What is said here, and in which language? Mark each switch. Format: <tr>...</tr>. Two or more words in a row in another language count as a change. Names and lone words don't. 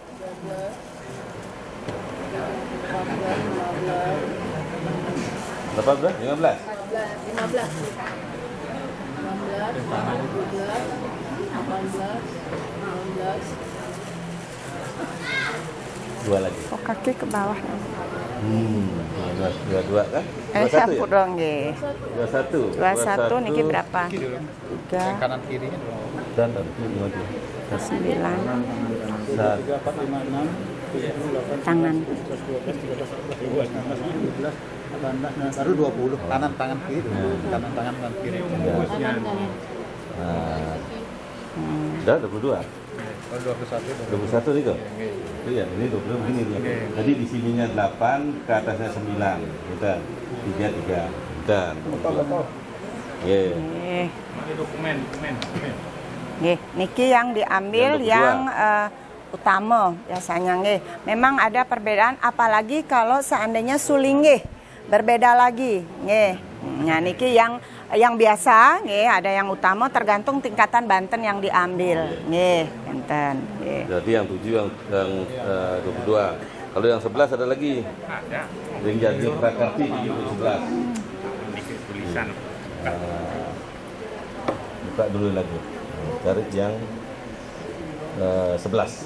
<id>Berapa bro? 15? 15, 2 lagi. Oh, kaki ke bawah. 22 kan? 21 ya? Sapu dong, nggih. 21. 21 niki berapa? Kiri dulu. 3, Yang kanan kirinya dulu. Dan itu 52. 9, 3, 4, 5, 6, 7, 8, tangan. 12, 13, 14, 15, 16, 17, 18, baru 20. Kanan tangan kiri dulu. Kanan tangan kanan kiri. kanan kanan. Nah, udah 22. Oh, 21. 21 nih kok. Iya, ini 20 begini dia. Jadi di sininya 8, ke atasnya 9. Udah. 3. Dan. Ye. Nggih. Ini dokumen. Nggih, niki yang diambil Yang yang utama biasanya nggih. Memang ada perbedaan apalagi kalau seandainya suling nggih. Berbeda lagi nggih. Nah, niki yang biasa nggih, ada yang utama tergantung tingkatan Banten yang diambil.</id> <ban>Nggih, enten. Nggih.</ban> <id>Jadi yang 7 yang 22. Kalau yang 11 ada lagi. Ada. Yang jadi Prakarti di 11. Ini tulisan. Buka dulu lagi. Cari yang 11.</id>